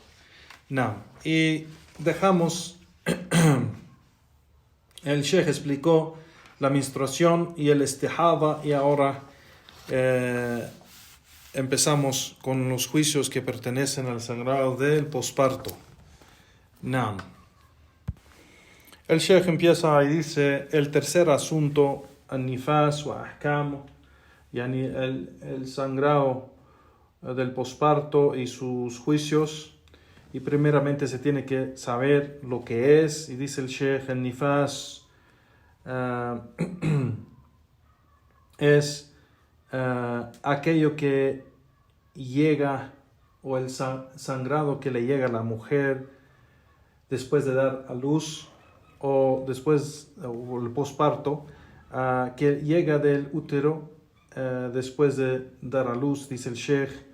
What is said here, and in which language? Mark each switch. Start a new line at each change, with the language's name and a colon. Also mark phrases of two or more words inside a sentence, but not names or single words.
Spanish: Y dejamos, el Sheikh explicó la menstruación y el istihada, y ahora empezamos con los juicios que pertenecen al sangrado del posparto. El Sheikh empieza y dice: el tercer asunto,
Arabic: النفاس وأحكام,
Spanish: yani el sangrado del posparto y sus juicios. Y primeramente se tiene que saber lo que es, y dice el Sheikh: el nifas es aquello que llega, o el sangrado que le llega a la mujer después de dar a luz, o después, o el posparto, que llega del útero después de dar a luz, dice el Sheikh.